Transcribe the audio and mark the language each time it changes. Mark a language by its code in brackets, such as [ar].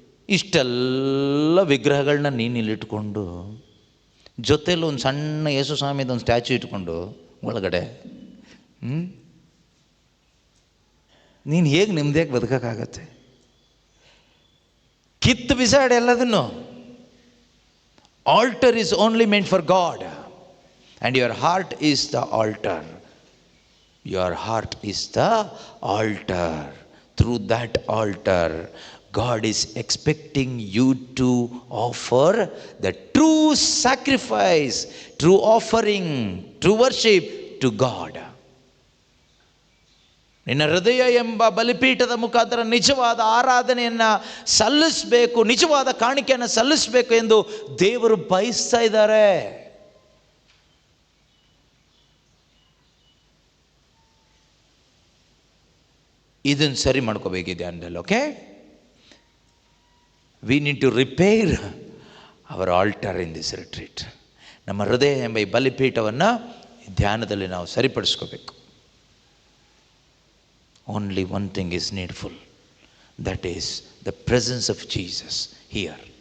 [kn] ಇಷ್ಟೆಲ್ಲ ವಿಗ್ರಹಗಳನ್ನ ನೀನು ಇಲ್ಲಿಟ್ಕೊಂಡು, ಜೊತೆಲಿ ಒಂದು ಸಣ್ಣ ಯೇಸು ಸ್ವಾಮಿದು ಒಂದು ಸ್ಟ್ಯಾಚು ಇಟ್ಕೊಂಡು ಒಳಗಡೆ ನೀನು ಹೇಗೆ ನೆಮ್ಮದಿಯಾಗಿ ಬದುಕೋಕ್ಕಾಗತ್ತೆ? ಕಿತ್ತು ಬಿಸಾಡಿ ಎಲ್ಲದನ್ನು. [en] Altar is only meant for God and your heart is the altar. Your heart is the altar. Through that altar God is expecting you to offer the true sacrifice, true offering, true worship to God. [kn] ನಿನ್ನ ಹೃದಯ ಎಂಬ ಬಲಿಪೀಠದ ಮುಖಾಂತರ ನಿಜವಾದ ಆರಾಧನೆಯನ್ನು ಸಲ್ಲಿಸಬೇಕು, ನಿಜವಾದ ಕಾಣಿಕೆಯನ್ನು ಸಲ್ಲಿಸಬೇಕು ಎಂದು ದೇವರು ಬಯಸ್ತಾ ಇದ್ದಾರೆ. ಇದನ್ನು ಸರಿ ಮಾಡ್ಕೋಬೇಕಿದೆ ಅಂದಲ್ಲ. [en] Okay, we need to repair our altar in this retreat. [kn] ನಮ್ಮ ಹೃದಯ ಎಂಬ ಈ ಬಲಿಪೀಠವನ್ನು ಧ್ಯಾನದಲ್ಲಿ ನಾವು ಸರಿಪಡಿಸ್ಕೋಬೇಕು. [en] Only one thing is needful, that is the presence of Jesus here.